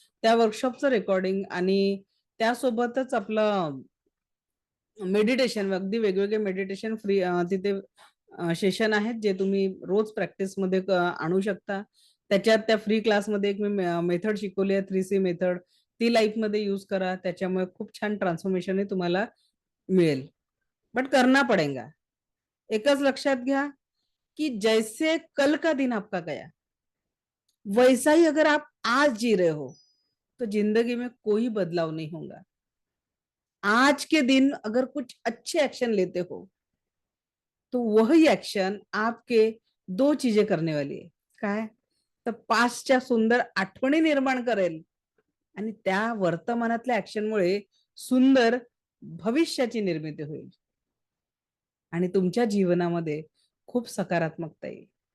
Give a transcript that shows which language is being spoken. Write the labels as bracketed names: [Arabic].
[Marathi] त्या वर्कशॉपचं रेकॉर्डिंग आणि त्यासोबतच आपलं मेडिटेशन, अगदी वेगवेगळे मेडिटेशन फ्री तिथे सेशन आहेत जे तुम्ही रोज प्रॅक्टिस मध्ये आणू शकता. त्याच्यात त्या फ्री क्लासमध्ये एक मी मेथड शिकवली आहे 3C मेथड, ती लाईफ मध्ये यूज करा. त्याच्यामुळे खूप छान ट्रान्सफॉर्मेशन तुम्हाला मिळेल. [Hindi] बट करना पडेगा. [Marathi] एकच लक्षात घ्या [Hindi] कि जैसे कल का दिन आपका गया वैसा ही अगर आप आज जी रहे हो तो जिंदगी में कोई बदलाव नहीं होगा. आज के दिन अगर कुछ अच्छे एक्शन लेते हो तो वही एक्शन आपके 2 चीजें करने वाली है. [Marathi] काय तर पास्टच्या सुंदर आठवणी निर्माण करेल आणि त्या वर्तमानातल्या ऍक्शनमुळे सुंदर भविष्याची निर्मिती होईल आणि तुमच्या जीवनामध्ये खूप सकारात्मकता येईल.